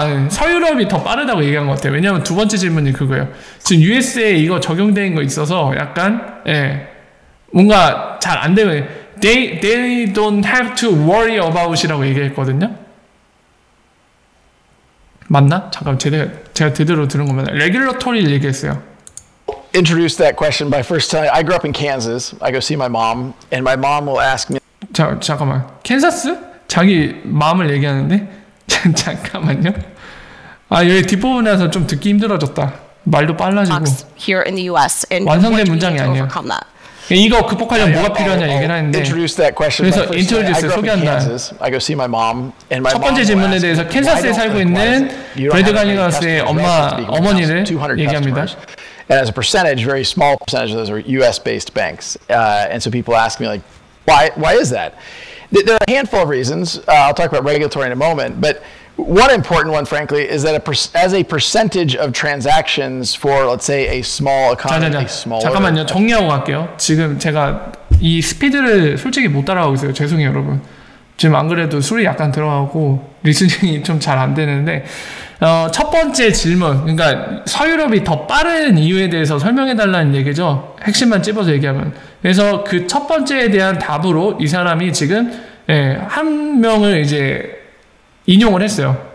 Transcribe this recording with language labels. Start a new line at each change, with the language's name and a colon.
Korean: 서유럽이 더 빠르다고 얘기한 것 같아요. 왜냐하면 두 번째 질문이 그거예요. 지금 US에 이거 적용된 거 있어서 약간 뭔가 잘 안 되면
English: they don't have to worry about
Korean: 이라고 얘기했거든요. 맞나? 잠깐 제가 제대로 들은 거면 레귤러토리를 얘기했어요.
English: Introduce that question by first telling I grew up in Kansas. I go see my mom, and my mom will ask me.
Korean: 잠깐만. 캔사스? 자기 마음을 얘기하는데 잠깐만요. 여기 뒷부분에서 좀 듣기 힘들어졌다. 말도 빨라지고.
English: Here in the U.S. and
Korean: 완성된 문장이 아니에요. 이거 극복하려면 뭐가 필요하냐 얘기를 하는데 그래서 introduce 소개한다. 첫 번째 질문에 대해서 캔사스에 살고 있는 브래드 갈리가스의 어머니를 얘기합니다.
English: And as a percentage, very small percentage of those are U.S.-based banks, and so people ask me like, why is that? There are a handful of reasons. I'll talk about regulatory in a moment, but one important one, frankly, is that as a percentage of transactions for, let's say, a small economy,
Korean: 잠깐만요. 정리하고 갈게요. 지금 제가 이 스피드를 솔직히 못 따라가고 있어요. 죄송해요, 여러분. 지금 안 그래도 술이 약간 들어가고 리스닝이 좀 잘 안 되는데 첫 번째 질문, 그러니까 서유럽이 더 빠른 이유에 대해서 설명해달라는 얘기죠. 핵심만 찝어서 얘기하면. 그래서 그 첫 번째에 대한 답으로 이 사람이 지금 한 명을 이제 인용을 했어요.